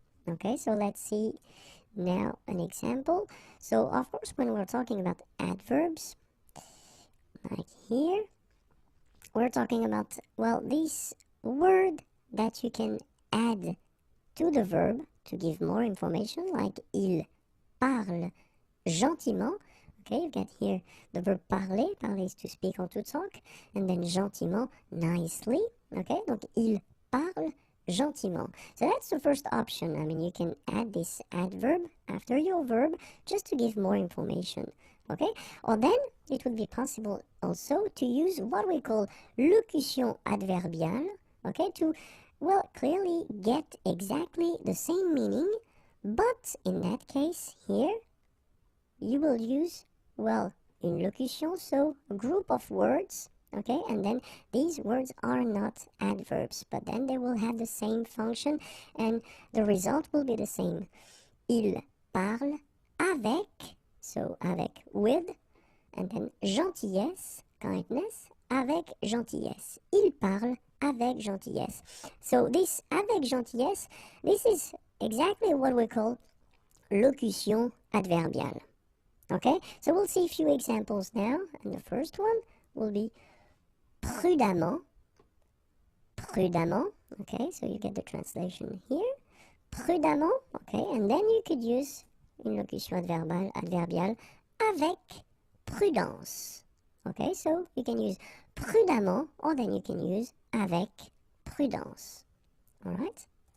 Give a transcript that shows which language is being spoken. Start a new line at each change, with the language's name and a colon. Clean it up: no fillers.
English: Okay, so let's see now an example. So, of course, when we're talking about adverbs, like here, we're talking about, well, this word that you can add to the verb to give more information, like
French: il parle gentiment.
English: Okay, you've got here the verb parler. Parler is to speak or to talk. And then gentiment, nicely.
French: Okay, donc il parle gentiment.
English: So that's the first option. I mean, you can add this adverb after your verb just to give more information. Okay, or then it would be possible also to use what we call locution adverbiale. Okay, to, well, clearly get exactly the same meaning, but in that case here, you will use, well, une locution, so a group of words, okay, and then these words are not adverbs, but then they will have the same function and the result will be the same.
French: Il parle avec, so avec,
English: with, and then
French: gentillesse, kindness, avec gentillesse. Il parle avec gentillesse.
English: So this
French: avec gentillesse,
English: this is exactly what we call locution adverbiale. Okay, so we'll see a few examples now, and the first one will be prudemment. Prudemment, okay, so you get the translation here. Prudemment, okay, and then you could use
French: une locution adverbiale avec prudence.
English: Okay, so you can use prudemment, or then you can use
French: avec prudence.
English: Alright?